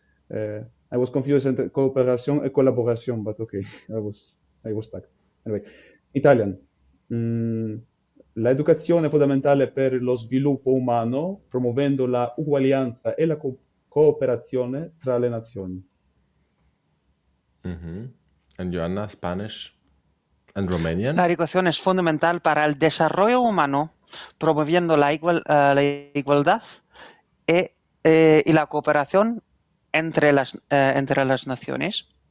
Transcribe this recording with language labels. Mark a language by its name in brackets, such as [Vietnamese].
[English] I was confused [French] entre coopération et collaboration, [English] but okay, I was stuck. Anyway, Italian. [Italian] L'educazione è fondamentale per lo sviluppo umano, promuovendo la uguaglianza e la cooperazione tra le nazioni. [English] And Joanna, Spanish and Romanian? [Spanish] La educación es fundamental para el desarrollo humano, promoviendo la igualdad y la cooperación entre las naciones.